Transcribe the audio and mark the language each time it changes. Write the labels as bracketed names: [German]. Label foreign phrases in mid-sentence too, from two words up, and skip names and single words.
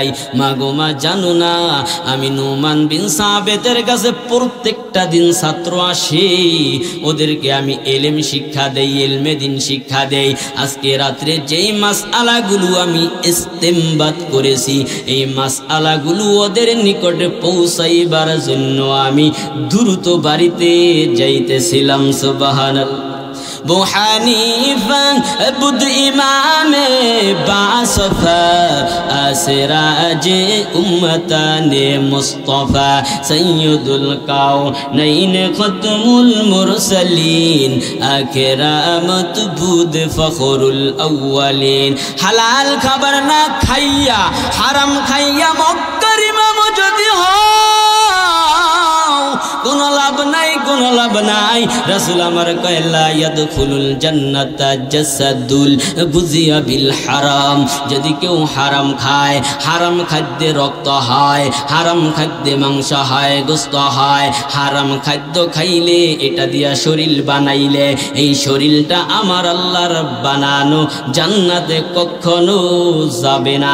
[Bangla] মা গো মা জানো না আমি নুমান বিন সাবেতের কাছে প্রত্যেকটা দিন ছাত্র আসে, ওদেরকে আমি এলেম শিক্ষা দেই, ইলমে দিন শিক্ষা দেই। আজকে রাত্রে যেই মাসআলাগুলো আমি ইস্তেমবাত করেছি, এই মাসআলাগুলো ওদের নিকটে পৌঁছাইবার জন্য আমি দ্রুত বাড়িতে যাইতেছিলাম, সুবহানাল্লাহ। [Persian] ابوحنیفه بود امام باصفا سراج امت مصطفی سید الکونین ختم المرسلین آخر امت بود فخر الاولین. [Bangla] হালাল খবর না খাইয়া হারাম খাইয়া মক্কার ইমাম যদি হো কোনো লাভ নাই, কোনো লাভ নাই। রাসূল আমার কয় [Arabic] لا يدخل الجنة جسد غذي بالحرام. [Bangla] যদি কেউ হারাম খায়, হারাম খাদ্যে রক্ত হয়, হারাম খাদ্যে মাংস হয়, গোস্ত হয়, হারাম খাদ্য খাইলে এটা দিয়া শরীর বানাইলে এই শরীরটা আমার আল্লাহর বানানো জান্নাতে কখনো যাবে না।